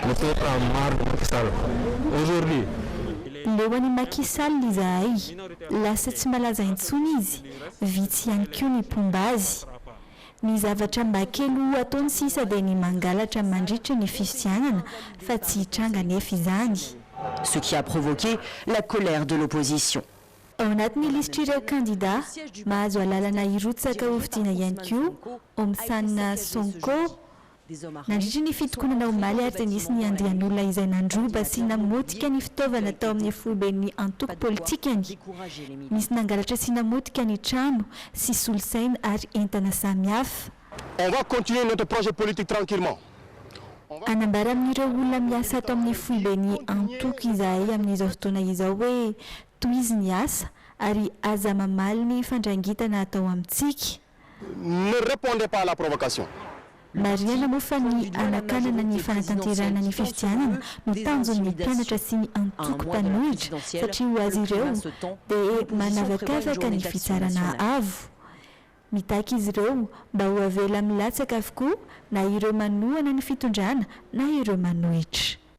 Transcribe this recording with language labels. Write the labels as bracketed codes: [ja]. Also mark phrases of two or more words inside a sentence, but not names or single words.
[mg] Leoan'ny Macky Sall izahay lasa tsy malaza intsony izy vitsy ihany koa ny pombazy. Ny zavatra mba kely ho ataony sisa dia ny mangalatra mandritra ny fifidianana fa tsy hitranga nefa izany. [fr] Ce qui a provoqué la colère de l'opposition. [mg] Ao anatin'ny lisitrireo kandida mahazo alalana irotsaka ho fidiana ihany koa Omsan Sonko nandritra ny fitokonana omaly ary nisy ny andian'olona izay nandroba sy namotika ny fitaovana tao amin'ny foiben'ny antoko politikany. Nisy nangalatra sy namotika ny trano sy solosaina ary entana samihafa. [fr] On va continuer notre projet politique tranquillement. [mg] Anambara amin'ireo olona miasa ato amin'ny foiben'ny antoko izahay amin'izao fotoana izao hoe toy izy ny asa ary aza mamaly ny fandrangitana atao amintsika. [fr] Ne répondez pas à la provocation. [mg] Mariana moa fa ny anakanana ny fanatanterana ny fifidianana no tanjon'ny mpianatra sy ny antoko mpanohitra satria ho azy ireo dia manavakavaka ny fitsarana avo. Mitaky izy ireo mba ho avela milatsaka avokoa na ireo manohana ny fitondrana na ireo manohitra.